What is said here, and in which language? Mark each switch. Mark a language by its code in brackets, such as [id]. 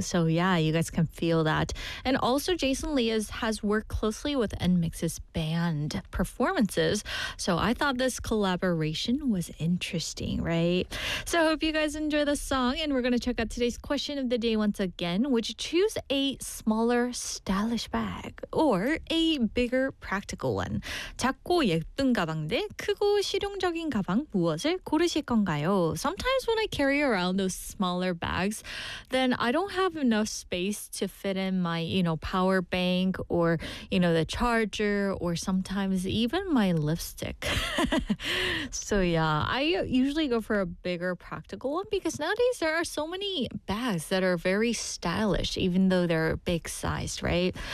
[en] So yeah, you guys can feel that. And also Jason Lee has worked closely with NMIX's band performances. So I thought this collaboration was interesting, right? So I hope you guys enjoy the song, and we're going to check out today's question of the day once again. Would you choose a smaller stylish bag or a bigger practical one? [ko] 작고 예쁜 가방 대 크고 실용적인 가방 무엇을 고르실 건가요? [en] Sometimes when I carry around those smaller bags, then I don't have enough space to fit in my, you know, power bank or, you know, the charger or sometimes even my lipstick. So yeah, I usually go for a bigger practical one because nowadays there are so many bags that are very stylish, even though they're big sized, right?